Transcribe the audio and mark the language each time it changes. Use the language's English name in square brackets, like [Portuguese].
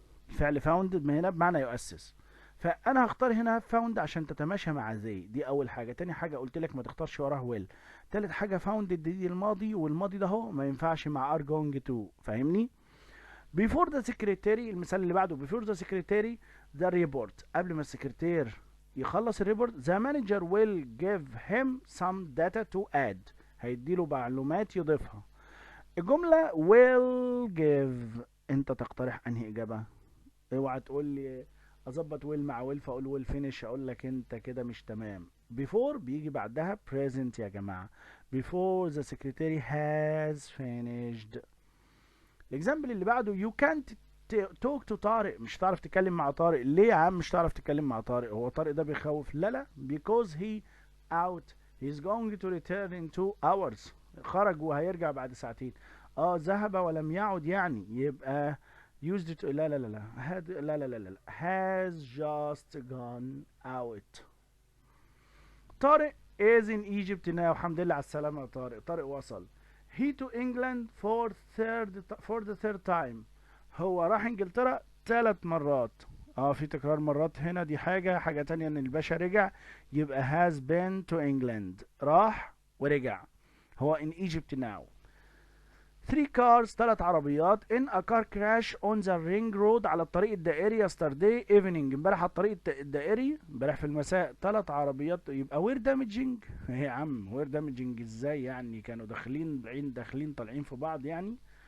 [Arabic] فعل founded من هنا بمعنى يؤسس. فأنا هختار هنا have found عشان تتماشى مع they. دي أول حاجة. تاني حاجة قلت لك ما تختارش وراه will. تالت حاجة founded دي الماضي، والماضي ده هو ما ينفعش مع [English] are going to. [Arabic] فاهمني؟ [English] before the secretary، [Arabic] المثال اللي بعده [English] before the secretary the report. [Arabic] قبل ما السكرتير يخلص الريبورت [English] the manager will give him some data to add. [Arabic] هيديله معلومات يضيفها. الجملة will give، انت تقترح انهي اجابة؟ اوعى تقول لي اظبط will مع will فاقول [English] will finish. [Arabic] اقول لك انت كده مش تمام. before بيجي بعدها present يا جماعة. [English] before the secretary has finished. [Arabic] الاكزامبل اللي بعده [English] you can't talk to [Arabic] طارق. مش هتعرف تتكلم مع طارق. ليه يا عم مش هتعرف تتكلم مع طارق؟ هو طارق ده بيخوف؟ لا [English] because he out. he's going to return in 2 hours. [Arabic] خرج وهيرجع بعد ساعتين. ذهب ولم يعد يعني يبقى used to. [English] لا had لا has just gone out. طارق is in Egypt now. [Arabic] الحمد لله على السلامة يا طارق. طارق وصل. [English] he to England for the third time. [Arabic] هو راح انجلترا 3 مرات. في تكرار مرات هنا. دي حاجة تانية ان الباشا رجع. [English] يبقى has been to England. [Arabic] راح ورجع. [English] هو in Egypt now. 3 cars [Arabic] 3 عربيات [English] in a car crash on the ring road [Arabic] على الطريق الدائري [English] yesterday evening. [Arabic] امبارح على الطريق الدائري امبارح في المساء 3 عربيات. يبقى وير دامجنج. يا عم وير دامجنج ازاي يعني؟ كانوا داخلين بعين داخلين طالعين في بعض يعني.